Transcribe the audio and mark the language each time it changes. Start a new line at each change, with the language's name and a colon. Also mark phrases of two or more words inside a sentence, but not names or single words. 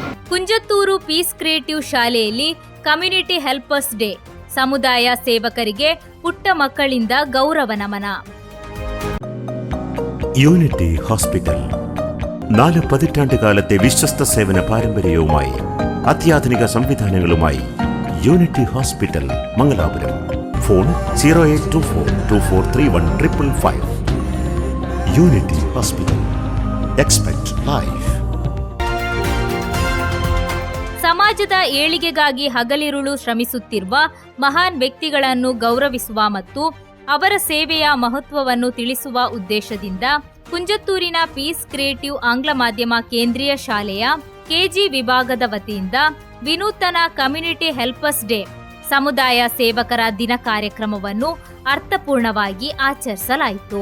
Kannada: ಕುಂಜತ್ತೂರು ಪೀಸ್ ಕ್ರಿಯೇಟಿವ್ ಶಾಲೆಯಲ್ಲಿ
English: community helpers day,
Kannada: ಸಮುದಾಯ ಸೇವಕರಿಗೆ ಪುಟ್ಟ ಮಕ್ಕಳಿಂದ ಗೌರವ ನಮನ.
Malayalam: യൂണിറ്റി ഹോസ്പിറ്റൽ 4 പതിറ്റാണ്ടുകാലത്തെ വിശ്വസ്ത സേവന പാരമ്പര്യവുമായി അത്യാധുനിക സംവിധാനങ്ങളുമായി യൂണിറ്റി ഹോസ്പിറ്റൽ മംഗലാപുരം. ഫോൺ 0824243155. യൂണിറ്റി ഹോസ്പിറ്റൽ.
English: expect life.
Kannada: ಸಮಾಜದ ಏಳಿಗೆಗಾಗಿ ಹಗಲಿರುಳು ಶ್ರಮಿಸುತ್ತಿರುವ ಮಹಾನ್ ವ್ಯಕ್ತಿಗಳನ್ನು ಗೌರವಿಸುವ ಮತ್ತು ಅವರ ಸೇವೆಯ ಮಹತ್ವವನ್ನು ತಿಳಿಸುವ ಉದ್ದೇಶದಿಂದ ಕುಂಜತ್ತೂರಿನ ಪೀಸ್ ಕ್ರಿಯೇಟಿವ್ ಆಂಗ್ಲ ಮಾಧ್ಯಮ ಕೇಂದ್ರೀಯ ಶಾಲೆಯ ಕೆಜಿ ವಿಭಾಗದ ವತಿಯಿಂದ ವಿನೂತನ
English: community helpers day,
Kannada: ಸಮುದಾಯ ಸೇವಕರ ದಿನ ಕಾರ್ಯಕ್ರಮವನ್ನು ಅರ್ಥಪೂರ್ಣವಾಗಿ ಆಚರಿಸಲಾಯಿತು.